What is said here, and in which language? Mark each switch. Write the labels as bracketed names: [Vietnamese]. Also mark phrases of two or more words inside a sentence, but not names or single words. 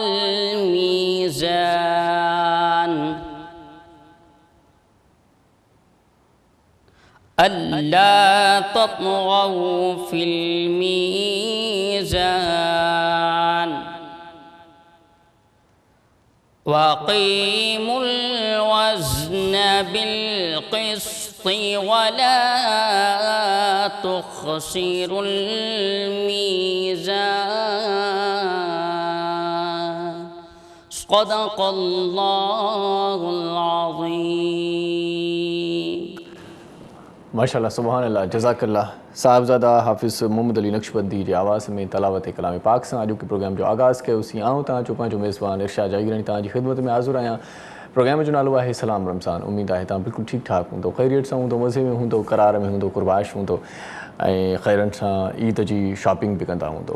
[Arabic] الميزان ألا تطغوا في الميزان وأقيموا الوزن بالقسط ولا تخسروا الميزان صدق الله العظيم ما شاء الله سبحان الله جزاك الله [Sindhi] साहिबज़ादा हाफ़िज़ मोहम्मद अली नक्शबंदी जी आवाज़ में तलावत कलाम पाक सां अॼु के प्रोग्राम जो आगाज़ कयोसीं। आऊं तव्हांजो पंहिंजो मेज़बान इरशाद जागीरानी तव्हांजी ख़िदमत में हाज़िर आहियां। प्रोग्राम जो नालो आहे सलाम रमज़ान। उम्मीद आहे तव्हां बिल्कुलु ठीकु ठाक हूंदो, ख़ैरियत सां हूंदो, मज़े में हूंदो, करार में हूंदो, कुरबाश हूंदो ऐं ख़ैरनि सां ईद जी शॉपिंग बि कंदा हूंदो।